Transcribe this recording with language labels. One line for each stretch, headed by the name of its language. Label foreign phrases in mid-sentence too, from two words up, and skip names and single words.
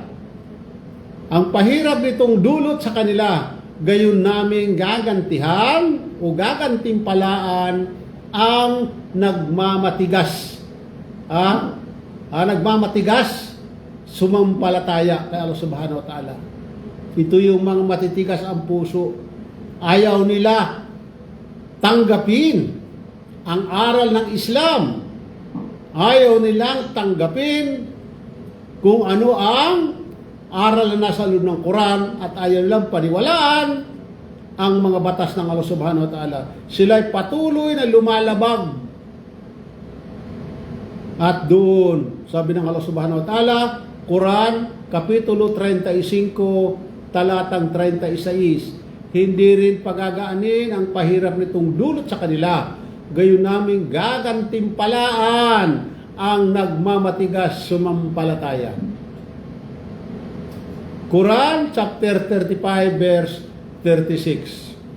Filipino: Ang pahirap nitong dulot sa kanila, gayon namin gagantihan o gagantimpalaan ang nagmamatigas. Nagmamatigas, sumampalataya kay Allah
Arabic: سبحانه وتعالى.
Filipino: Ito yung mga matitigas ang puso. Ayaw nila tanggapin ang aral ng Islam. Ayaw nilang tanggapin kung ano ang aral na nasa loob ng Quran at ayaw nilang paniwalaan ang mga batas ng Allah
Arabic: سبحانه وتعالى.
Filipino: Sila'y patuloy na lumalabag. At doon, sabi ng Allah
Arabic: سبحانه وتعالى,
Filipino: Quran, Kapitulo 35, talatang 36, hindi rin pagagaanin ang pahirap nitong dulot sa kanila. Gayon namin gagantimpalaan ang nagmamatigas sumampalataya.
English: Quran, chapter 35, verse 36.